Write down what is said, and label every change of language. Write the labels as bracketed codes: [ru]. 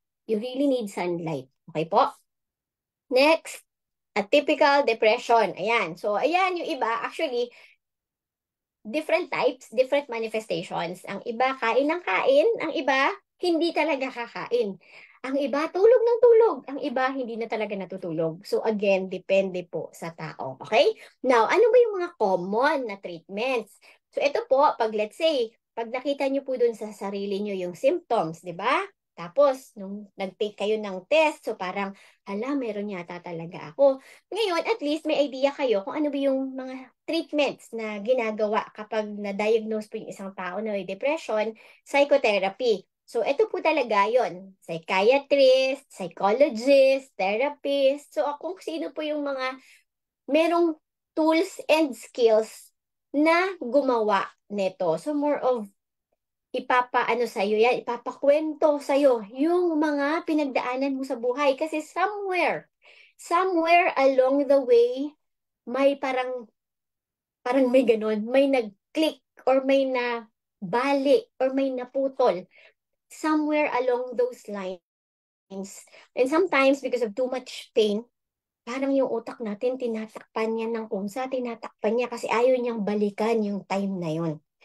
[en] You really need sunlight. [tl] Okay po? Next, atypical depression. Ayan. So, ayan yung iba. [en] Actually, different types, different manifestations. [tl] Ang iba, kain ng kain. Ang iba, hindi talaga kakain. Ang iba, tulog ng tulog. Ang iba, hindi na talaga natutulog. So again, depende po sa tao. Okay? Now, ano ba yung mga common na treatments? So ito po, pag let's say, pag nakita nyo po dun sa sarili nyo yung symptoms, di ba? Tapos, nung nag-take kayo ng test, so parang, hala, meron yata talaga ako. Ngayon, at least may idea kayo kung ano ba yung mga treatments na ginagawa kapag na-diagnose po yung isang tao na may depression, psychotherapy. So, ito po talaga yon, psychiatrist, psychologist, therapist. So, kung sino po yung mga merong tools and skills na gumawa nito. So, more of ipapaano sa'yo yan, ipapakwento sa'yo yung mga pinagdaanan mo sa buhay. Kasi somewhere along the way, may parang may ganun, may nag-click or may na bali or may naputol somewhere along those lines. [en] And sometimes because of too much pain, [tl] parang yung utak natin tinatakpan niya ng kungsa, tinatakpan niya kasi ayaw niyang balikan yung time na yun.